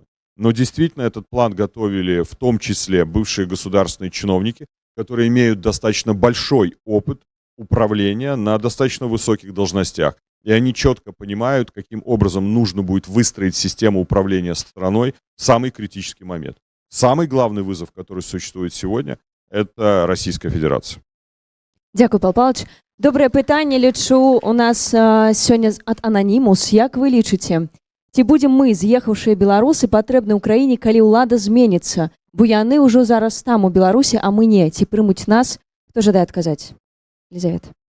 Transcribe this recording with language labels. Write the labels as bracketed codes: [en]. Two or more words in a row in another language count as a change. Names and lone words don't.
[ru] Но действительно этот план готовили в том числе бывшие государственные чиновники, которые имеют достаточно большой опыт управления на достаточно высоких должностях. И они четко понимают, каким образом нужно будет выстроить систему управления страной в самый критический момент. Самый главный вызов, который существует сегодня, это Российская Федерация. [be] Дякую, Павел Павлович. Добрае пытанне, лічу, у нас сёння ад Ананімус. Як вы лічыце, ці будзем мы, з'ехаўшыя беларусы, патрэбны ўкраіне, калі ўлада зменіцца? Бо яны ўжо зараз там у Беларусі, а мы не. Ці прымуць нас? Хто жадае адказаць? Елизавета.